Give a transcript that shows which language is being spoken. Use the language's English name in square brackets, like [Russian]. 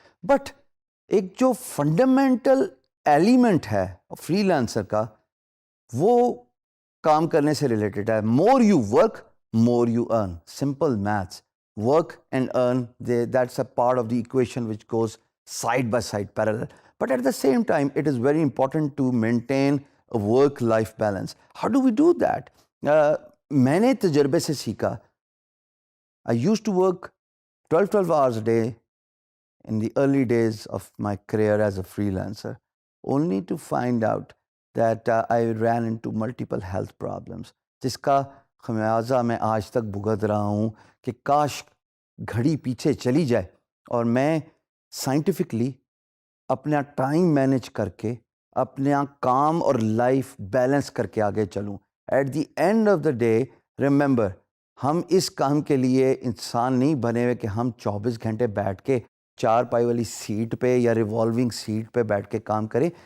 [Urdu] But ایک جو fundamental element ہے فری لانسر کا، وہ کام کرنے سے ریلیٹڈ ہے. [English] More you work more you earn. Simple maths. Work and earn, that's a part of the equation which goes side by side parallel. But at the same time, it is very important to maintain a work-life balance. How do we do that? [Urdu] میں نے تجربے سے سیکھا. [English] I used to work 12 hours a day in the early days of my career as a freelancer, only to find out that I ran into multiple health problems. [Urdu] جس کا خمیازہ میں آج تک بھگت رہا ہوں کہ کاش گھڑی پیچھے چلی جائے اور میں سائنٹیفکلی اپنا ٹائم مینیج کر کے اپنا کام اور لائف بیلنس کر کے آگے چلوں. [English] at the end of the day remember, [Urdu] ہم اس کام کے لیے انسان نہیں بنے ہوئے کہ ہم 24 گھنٹے بیٹھ کے چار پائی والی سیٹ پہ یا ریوالونگ سیٹ پہ بیٹھ کے کام کریں.